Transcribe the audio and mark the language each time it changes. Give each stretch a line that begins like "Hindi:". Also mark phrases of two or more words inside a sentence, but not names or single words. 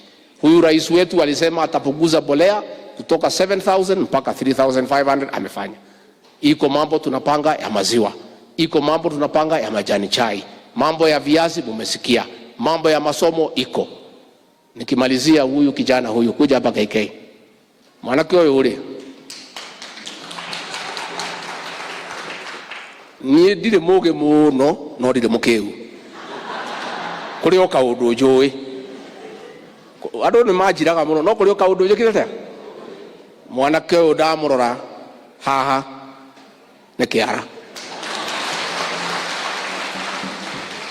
Swahili: Huyu rais wetu alisema atapunguza bolea kutoka 7,000 mpaka 3,500, amefanya. Iko mambo tunapanga ya maziwa, iko mambo tunapanga ya majani chai, mambo ya viazi mumesikia, mambo ya masomo iko. Nikimalizia, huyu kijana huyu kuja hapa KK,
Kikuyu: mwanake
Swahili: huyu ule
Kikuyu: niĩ ndirĩ mũgĩ mũno no ndirĩ mũkĩu kũrĩ o kaũndũ njũĩ. Andũ nĩ manjiraga mũno no kũrĩ o kaũndũ njĩkĩte. Mwanake ũyũ ndamũrora haha nĩ kĩara.